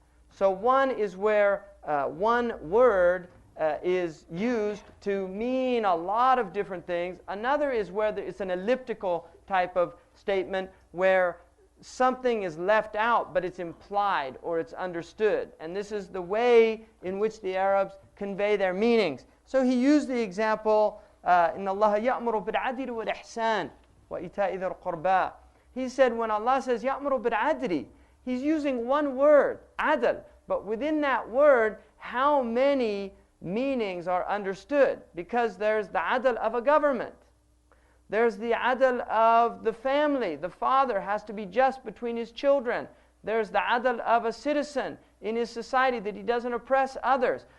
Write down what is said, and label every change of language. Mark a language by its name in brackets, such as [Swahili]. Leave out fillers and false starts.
[English] So one is where one word is used to mean a lot of different things. Another is where it's an elliptical type of statement where something is left out, but it's implied or it's understood. And this is the way in which the Arabs convey their meanings. [Arabic] So he used the example, إِنَّ اللَّهَ يَأْمُرُ بِالْعَدْلِ وَالْإِحْسَانِ وَإِيتَاءِ ذِي الْقُرْبَى. [English] He said when Allah says [Arabic] يَأْمُرُ بِالْعَدْلِ, [English] He's using one word, adl, but within that word, how many meanings are understood? Because there's the adl of a government. There's the adl of the family. The father has to be just between his children. There's the adl of a citizen in his society, that he doesn't oppress others.